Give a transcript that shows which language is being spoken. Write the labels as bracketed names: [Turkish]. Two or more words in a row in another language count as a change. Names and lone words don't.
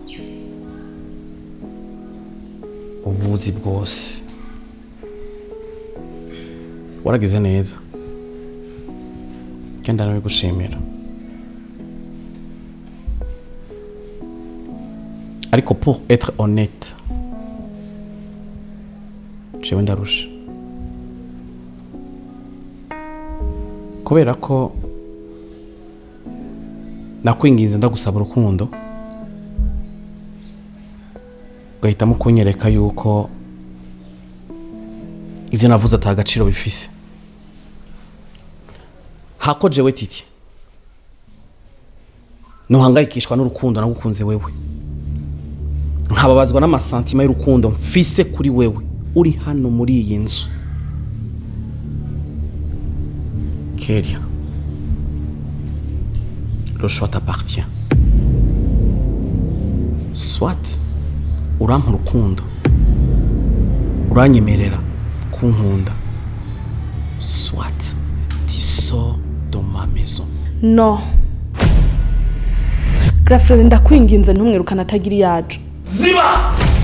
[Rundi] Ubuzi bwose. Waragize neza. Kenda nawe gushimira. [French] Ariko pour être honnête, [Rundi] jewe ndarusha. kubera ko nakwinginze ndagusaba urukundo ugahitamo kunyereka yuko ivyo navuze atagaciro bifise. Hako jewe Titi nuhangayikishwa n'urukundo nagukunze wewe, nkababazwa n'amasantima y'urukundo mfise kuri wewe uri hano muri iyi nzu. [French] Keria, le choix t'appartient. [Rundi] Soit urampa urukundo uranyemerera kunkunda, [French] soit tu sors de ma maison. [Rundi] No Grafrene, ndakwinginze ntumwirukana atagiri yacu. Ziba!